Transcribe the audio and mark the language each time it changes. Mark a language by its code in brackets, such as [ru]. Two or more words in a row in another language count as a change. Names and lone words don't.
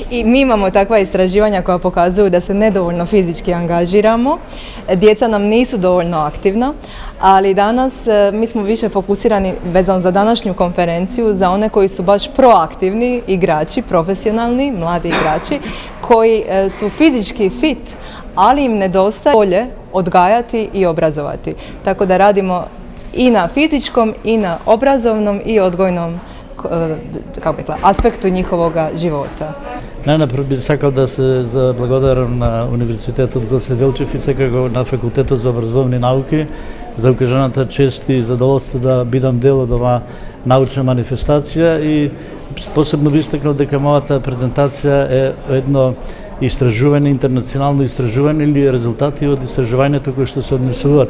[hr] I mi imamo takva istraživanja koja pokazuju da se nedovoljno fizički angažiramo, djeca nam nisu dovoljno aktivna, ali danas mi smo više fokusirani vezano za današnju konferenciju za one koji su baš proaktivni igrači, profesionalni, mladi igrači, koji su fizički fit, ali im nedostaje volje odgajati i obrazovati. Tako da radimo i na fizičkom, i na obrazovnom i odgojnom aspektu njihovoga života. [mk] Najnапред би сакал да се заблагодарам на Универзитетот Гоце Делчев и секако на Факултетот за образовни науки за укажаната чест и задоволство да бидам дел од оваа научна манифестација и посебно би истакнал дека мојата презентација е едно истражување, интернационално истражување или резултати од истражувањето кои што се однесуваат